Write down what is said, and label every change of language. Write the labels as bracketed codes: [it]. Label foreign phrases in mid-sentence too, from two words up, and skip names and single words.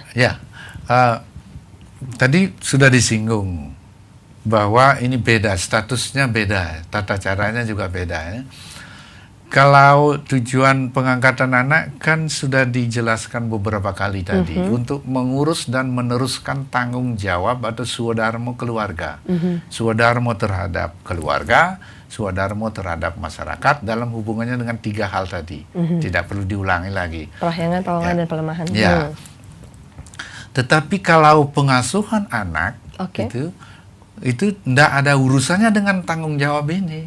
[id] Ya, tadi sudah disinggung bahwa ini beda, statusnya beda, tata caranya juga beda ya. Kalau tujuan pengangkatan anak kan sudah dijelaskan beberapa kali tadi, untuk mengurus dan meneruskan tanggung jawab atau swadharma keluarga. Swadharma terhadap keluarga, swadharma terhadap masyarakat dalam hubungannya dengan 3 hal tadi. Tidak perlu diulangi lagi. Perahyangan, perlengkapan, dan pelemahan. Ya. Tetapi kalau pengasuhan anak, itu tidak ada urusannya dengan tanggung jawab ini.